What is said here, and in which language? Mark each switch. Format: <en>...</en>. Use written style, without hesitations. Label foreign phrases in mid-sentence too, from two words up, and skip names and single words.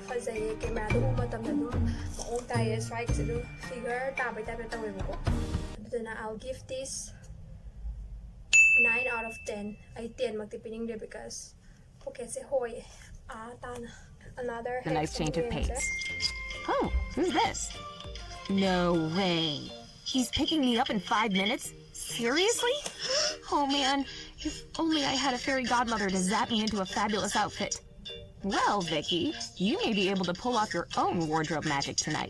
<mni>ꯐꯖꯩꯌꯦ ꯀꯦꯃꯦꯔꯥꯗ ꯎꯕ ꯃꯇꯝꯗ ꯑꯗꯨꯝ ꯃꯑꯣꯡ ꯇꯥꯏꯌꯦ ꯁ꯭ꯋꯥꯏꯒꯤꯁꯦ ꯑꯗꯨꯝ ꯐꯤꯒꯔ ꯇꯥꯕꯩ ꯇꯥꯏꯞꯇ ꯇꯧꯋꯦꯕꯀꯣ ꯑꯗꯨꯗꯨꯅ</mni> <en>I'll give this 9 out of 10</en> <mni>ꯑꯩ 10 ꯃꯛꯇꯤ ꯄꯤꯅꯤꯡꯗꯦ because pocketꯁꯦ ꯍꯣꯏꯌꯦ ꯇꯥꯅ another</mni> <en>A nice change of hex pace. Oh, who's this? No way. He's picking me up in 5 minutes? Seriously? Oh man, if only I had a fairy godmother to zap me into a fabulous outfit. Well, Vicky, you may be able to pull off your own wardrobe magic tonight.</en>